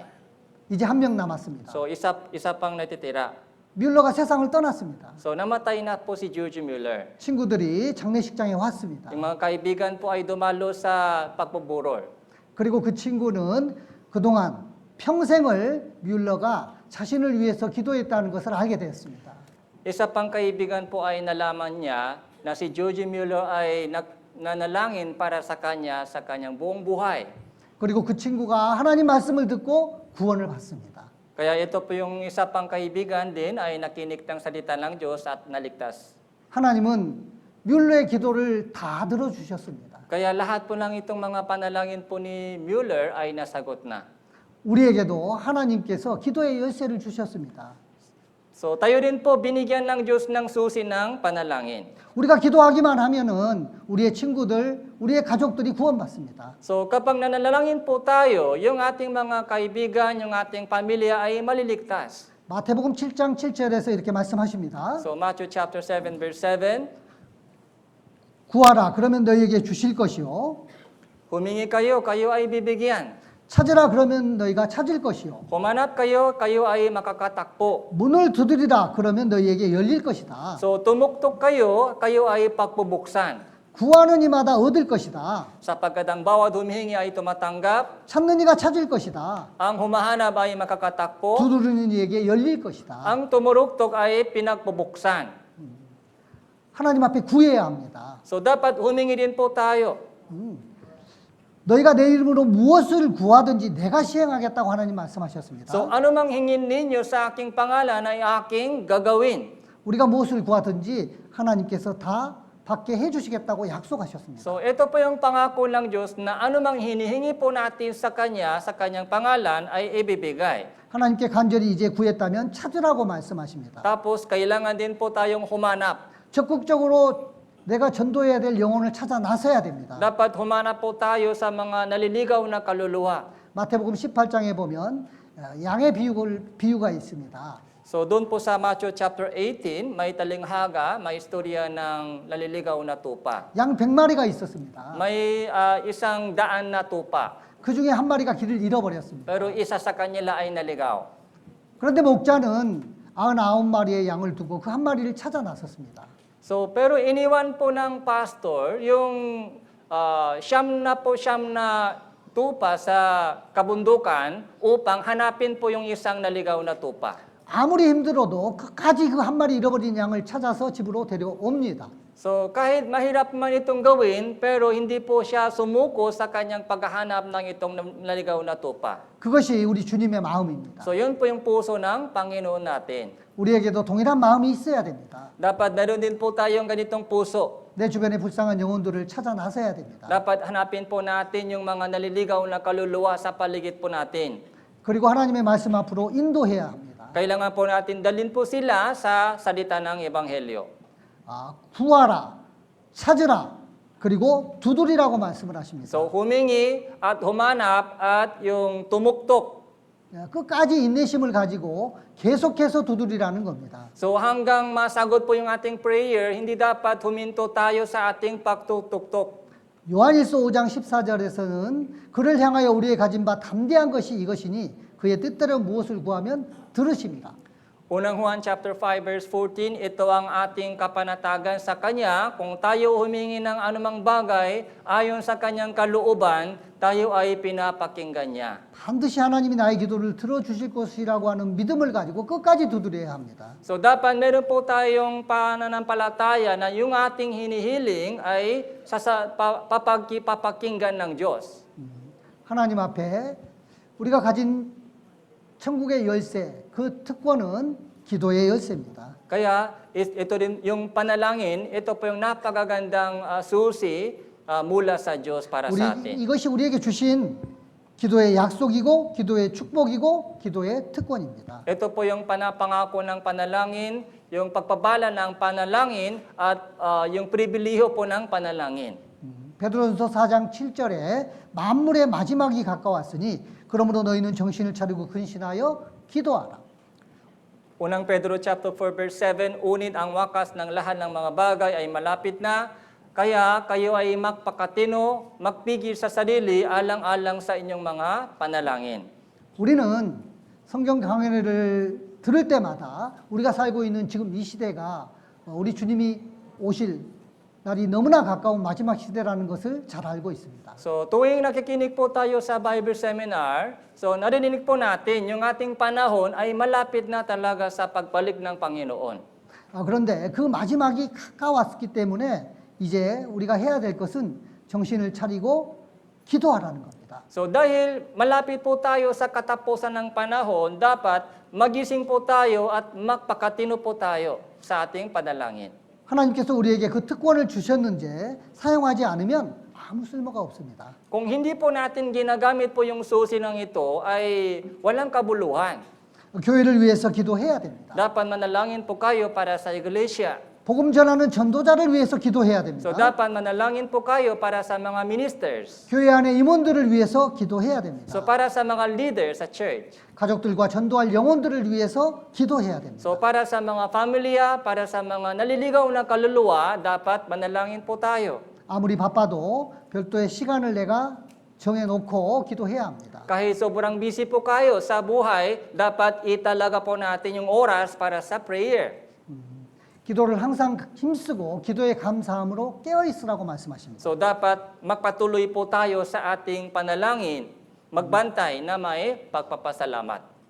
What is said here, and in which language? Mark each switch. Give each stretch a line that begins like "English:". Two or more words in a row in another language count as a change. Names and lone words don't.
Korean: 이제 한 명 남았습니다.
Filipino: So isa pang natitira.
Korean: 뮬러가 세상을 떠났습니다.
Filipino: So namatay na po si George Mueller.
Korean: 친구들이 장례식장에 왔습니다.
Filipino: Yung mga kaibigan po ay dumalo sa pagbuburol.
Korean: 그리고 그 친구는 그동안 평생을 뮬러가 자신을 위해서 기도했다는 것을 알게 되었습니다.
Filipino: Isa pang kaibigan po ay nalaman niya na si George Mueller ay nanalangin para sa kanya sa kanyang buong buhay.
Korean: 그리고 그 친구가 하나님 말씀을 듣고 구원을 받습니다.
Filipino: Kaya ito po yung isa pang kaibigan din ay nakinig ng salita ng Diyos at naligtas.
Korean: 하나님은 뮬러의 기도를 다 들어주셨습니다.
Filipino: Kaya lahat po ng itong mga panalangin po ni Mueller ay nasagot na.
Korean: 우리에게도 하나님께서 기도의 열쇠를 주셨습니다.
Filipino: So tayo rin po binigyan ng Diyos ng susi ng panalangin.
Korean: 우리가 기도하기만 하면은 우리의 친구들, 우리의 가족들이 구원받습니다.
Filipino: So kapag nanalangin po tayo, yung ating mga kaibigan, yung ating pamilya ay maliligtas.
Korean: 마태복음 7장 7절에서 이렇게 말씀하십니다.
English: So Matthew chapter 7 verse 7,
Korean: 구하라 그러면 너희에게 주실 것이요.
Filipino: humingi kayo, kayo ay bibigyan.
Korean: 찾으라 그러면 너희가 찾을 것이요.
Filipino: Humanap kayo, kayo ay makakatakbo.
Korean: 문을 두드리라 그러면 너희에게 열릴 것이다.
Filipino: So tumuktok kayo, kayo ay pagpubuksan.
Korean: 구하는 이마다 얻을 것이다.
Filipino: Sapagkat ang bawat humihingi ay tumatanggap,
Korean: 찾는 이가 찾을 것이다.
Filipino: ang humahanap ay makakatakbo,
Korean: 두드리는 이에게 열릴 것이다.
Filipino: ang tumuruktok ay pinagpubuksan.
Korean: 하나님 앞에 구해야 합니다.
Filipino: So dapat humingi din po tayo.
Korean: 너희가 내 이름으로 무엇을 구하든지 내가 시행하겠다고 하나님 말씀하셨습니다.
Filipino: So anumang hingin ninyo sa aking pangalan ay aking gagawin.
Korean: 우리가 무엇을 구하든지 하나님께서 다 받게 해주시겠다고 약속하셨습니다.
Filipino: So ito po yung pangako ng Diyos na anumang hinihingi po natin sa Kanya, sa Kanyang pangalan ay ibibigay.
Korean: 하나님께 간절히 이제 구했다면 찾으라고 말씀하십니다.
Filipino: Tapos kailangan din po tayong humanap.
Korean: 적극적으로 내가 전도해야 될 영혼을 찾아 나서야 됩니다.
Filipino: Dapat humanap po tayo sa mga naliligaw na kaluluwa.
Korean: 마태복음 18장에 보면 양의 비유가 있습니다.
Filipino: So doon po sa Matthew chapter 18, may talinghaga, may istorya ng naliligaw na tupa.
Korean: 양 100마리가 있었습니다.
Filipino: May isang daan na tupa,
Korean: 그 중에 한 마리가 길을 잃어버렸습니다.
Filipino: pero isa sa kanila ay naligaw.
Korean: 그런데 목자는 99마리의 양을 두고 그 한 마리를 찾아 나섰습니다.
Filipino: So pero iniwan po ng pastor yung siyam na tupa sa kabundukan upang hanapin po yung isang naligaw na tupa.
Korean: 아무리 힘들어도 끝까지 그 한 마리 잃어버린 양을 찾아서 집으로 데려옵니다.
Filipino: So kahit mahirap man itong gawin, pero hindi po siya sumuko sa kanyang paghahanap ng itong naligaw na tupa.
Korean: 그것이 우리 주님의 마음입니다.
Filipino: So yun po yung puso ng Panginoon natin.
Korean: 우리에게도 동일한 마음이 있어야 됩니다.
Filipino: Dapat meron din po tayong ganitong puso.
Korean: 내 주변의 불쌍한 영혼들을 찾아 나서야 됩니다.
Filipino: Dapat hanapin po natin yung mga naliligaw na kaluluwa sa paligid po natin.
Korean: 그리고 하나님의 말씀 앞으로 인도해야 합니다.
Filipino: Kailangan po natin dalhin po sila sa salita ng Ebanghelyo.
Korean: 구하라 찾으라 그리고 두드리라고 말씀을 하십니다.
Filipino: So humingi at humanap at yung tumuktok.
Korean: 끝까지 인내심을 가지고 계속해서 두드리라는 겁니다.
Filipino: So hanggang masagot po yung ating prayer, hindi dapat huminto tayo sa ating pagtutuktok.
Korean: 요한일서 5장 14절에서는 그를 향하여 우리의 가진 바 담대한 것이 이것이니 그의 뜻대로 무엇을 구하면 들으십니다.
Filipino: Unang Juan
English: chapter 5 verse 14,
Filipino: ito ang ating kapanatagan sa Kanya. Kung tayo humingi ng anumang bagay, ayon sa Kanyang kalooban, tayo ay pinapakinggan niya.
Korean: 반드시 하나님이 나의 기도를 들어주실 것이라고 하는 믿음을 가지고 끝까지 두드려야 합니다.
Filipino: So dapat meron po tayong pananampalataya na yung ating hinihiling ay papakinggan ng Diyos.
Korean: 하나님 앞에 우리가 가진 천국의 열쇠, 그 특권은 기도의 열쇠입니다.
Filipino: Kaya ito rin yung panalangin, ito po yung napakagandang susi mula sa Diyos para sa atin.
Korean: 이것이 우리에게 주신 기도의 약속이고 기도의 축복이고 기도의 특권입니다.
Filipino: Ito po yung panapangako ng panalangin, yung pagpabala ng panalangin at yung pribiliho po ng panalangin.
Korean: 베드로전서 4장 7절에 만물의 마지막이 가까웠으니 그러므로 너희는 정신을 차리고 근신하여 기도하라.
Filipino: Unang Pedro
English: chapter 4 verse 7,
Filipino: unit ang wakas ng lahat ng mga bagay ay malapit na, kaya kayo ay magpakatino, magpigil sa sarili alang-alang sa inyong mga panalangin.
Korean: 우리는 성경 강해를 들을 때마다 우리가 살고 있는 지금 이 시대가 우리 주님이 오실 날이 너무나 가까운 마지막 시대라는 것을 잘 알고 있습니다.
Filipino: So tuwing nakikinig po tayo sa
English: Bible Seminar,
Filipino: so narinig po natin yung ating panahon ay malapit na talaga sa pagbalik ng Panginoon.
Korean: 그런데 그 마지막이 가까웠기 때문에 이제 우리가 해야 될 것은 정신을 차리고 기도하라는 겁니다.
Filipino: So dahil malapit po tayo sa katapusan ng panahon, dapat magising po tayo at magpakatino po tayo sa ating panalangin.
Korean: 하나님께서 우리에게 그 특권을 주셨는데 사용하지 않으면 아무 쓸모가 없습니다.
Filipino: Kung hindi po natin ginagamit po yung susi ng ito, ay walang kabuluhan.
Korean: 교회를 위해서 기도해야 됩니다.
Filipino: Dapat manalangin po kayo para sa iglesia.
Korean: 복음 전하는 전도자를 위해서 기도해야
Filipino: So
Korean: 됩니다.
Filipino: dapat manalangin po kayo para sa mga ministers.
Korean: 교회 안에 임원들을 위해서 기도해야 됩니다.
Filipino: So para sa mga leaders sa church.
Korean: 가족들과 전도할 영혼들을 위해서 기도해야 됩니다.
Filipino: So para sa mga pamilya, para sa mga naliligaw na kaluluwa, dapat manalangin po tayo.
Korean: 아무리 바빠도 별도의 시간을 내가 정해놓고 기도해야 합니다.
Filipino: Kahit sobrang busy po kayo sa buhay, dapat italaga po natin yung oras para sa prayer.
Korean: 기도를 항상 힘쓰고 기도에 감사함으로 깨어있으라고 말씀하십니다.
Filipino: So dapat magpatuloy po tayo sa ating panalangin, magbantay na may pagpapasalamat.